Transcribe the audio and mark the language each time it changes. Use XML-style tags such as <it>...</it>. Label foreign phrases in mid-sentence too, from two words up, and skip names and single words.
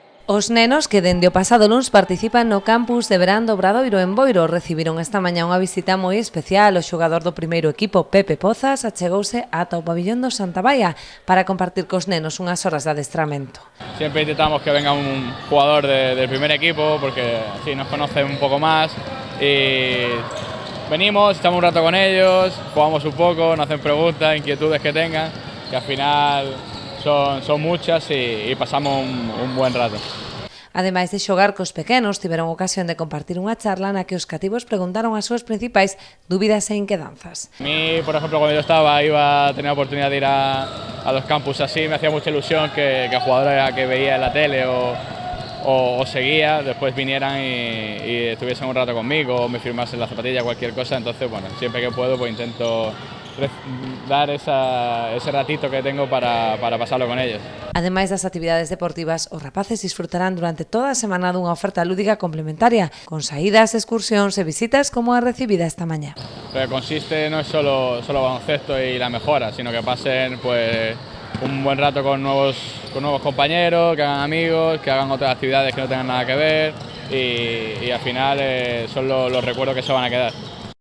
<gl>Os nenos que dende o pasado luns participan no campus de verán do Obradoiro en Boiro recibiron esta mañá unha visita moi especial. O xogador do primeiro equipo, Pepe Pozas, achegouse ata o pabillón do Santa Baia para compartir cos nenos unhas horas de adestramento.</gl> <es>Siempre intentamos que venga un jugador del primer equipo porque así nos conocen un poco más y venimos, estamos un rato con ellos, jugamos un poco, nos hacen preguntas, inquietudes que tengan, que al final son muchas y pasamos un buen rato.</es> <gl>Ademais de xogar cos pequenos, tiveron ocasión de compartir unha charla na que os cativos preguntaron as súas principais dúbidas e inquedanzas.</gl> <es>A mí, por ejemplo, cuando yo iba a tener la oportunidad de ir a los campus así, me hacía mucha ilusión que jugadores que veía en la tele o seguía, después vinieran y estuviesen un rato conmigo, o me firmasen la zapatilla, cualquier cosa. Entonces, bueno, siempre que puedo pues intento dar ese ratito que tengo para pasarlo con ellos.</es> <gl>Ademais das actividades deportivas, os rapaces disfrutarán durante toda a semana dunha oferta lúdica complementaria, con saídas, excursións e visitas como a recibida esta mañá.</gl> <es>Lo que consiste no es solo baloncesto y la mejora, sino que pasen pues un buen rato con nuevos compañeros, que hagan amigos, que hagan otras actividades que no tengan nada que ver y al final son los recuerdos que se van a quedar.</es>